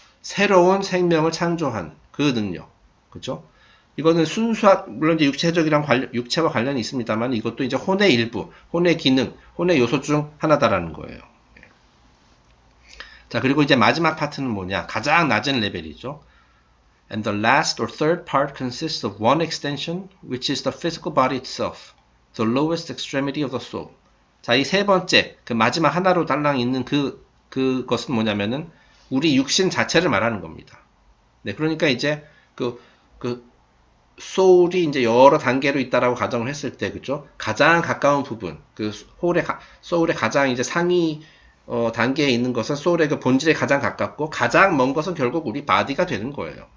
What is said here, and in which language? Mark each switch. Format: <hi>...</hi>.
<ko>새로운 생명을 창조한 그 능력. 그죠? 이거는 물론 이제 육체와 관련이 있습니다만 이것도 이제 혼의 일부, 혼의 기능, 혼의 요소 중 하나다라는 거예요. 자, 그리고 이제 마지막 파트는 뭐냐? 가장 낮은 레벨이죠.</ko> <en>And the last or third part consists of one extension, which is the physical body itself, the lowest extremity of the soul.</en> <ko>자, 이 세 번째, 그 마지막 하나로 달랑 있는 그것은 뭐냐면은 우리 육신 자체를 말하는 겁니다. 네, 그러니까 이제 소울이 이제 여러 단계로 있다라고 가정을 했을 때, 그죠? 가장 가까운 부분, 소울의 가장 이제 상위 단계에 있는 것은 소울의 그 본질에 가장 가깝고 가장 먼 것은 결국 우리 바디가 되는 거예요.</ko>